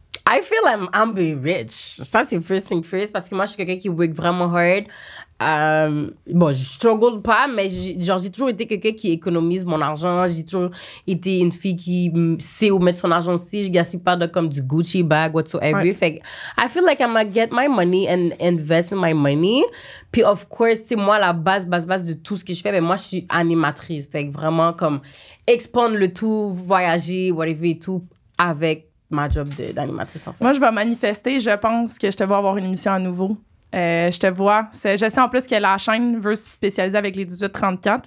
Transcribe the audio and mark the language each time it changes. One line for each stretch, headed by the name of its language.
English: I feel I'm be rich.
French: Ça, c'est
English: first thing first
French: parce que moi, je suis quelqu'un qui work vraiment hard. Bon, je struggle pas, mais j'ai toujours été quelqu'un qui économise mon argent. J'ai toujours été une fille qui sait où mettre son argent aussi. Je gaspille pas comme du Gucci bag, whatsoever. Ouais. Fait que
English: I feel like I'm gonna get my money and invest in my money.
French: Puis,
English: of course,
French: c'est moi la base de tout ce que je fais. Mais moi, je suis animatrice. Fait que vraiment, comme, expandre le tout, voyager, whatever et tout, avec ma job d'animatrice, en fait. Moi, je vais manifester. Je pense que je te vois avoir une émission à nouveau. Je te vois. Je sais en plus que la chaîne veut se spécialiser avec les 18-34.